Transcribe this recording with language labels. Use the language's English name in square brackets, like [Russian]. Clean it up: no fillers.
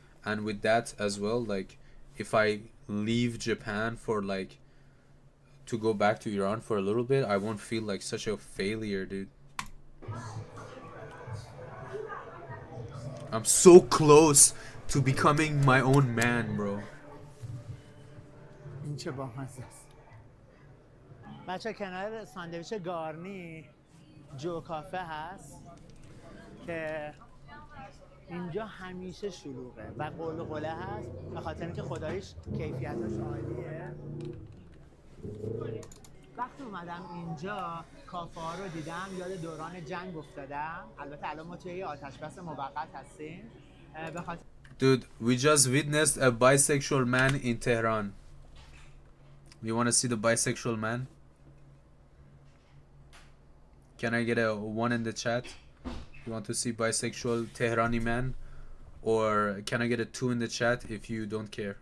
[English] And with that as well, like, if I leave Japan for like, to go back to Iran for a little bit, I won't feel like such a failure, dude. I'm so close to becoming my own man, bro. [Persian] این چه بامزه است. بچه کنار ساندویچ گارنی جو کافه هست که اینجا همیشه شلوغه و قول و قله هست به خاطر اینکه خداییش کیفیتش عالیه. وقتی اومدم اینجا کافه ها رو دیدم یاد دوران جنگ افتادم. البته الان ما توی آتش بس موقت هستیم به خاطر [English] Dude, we just witnessed a bisexual man in Tehran. You want to see the bisexual man? Can I get a 1 in the chat? You want to see bisexual Tehrani man? Or can I get a 2 in the chat if you don't care?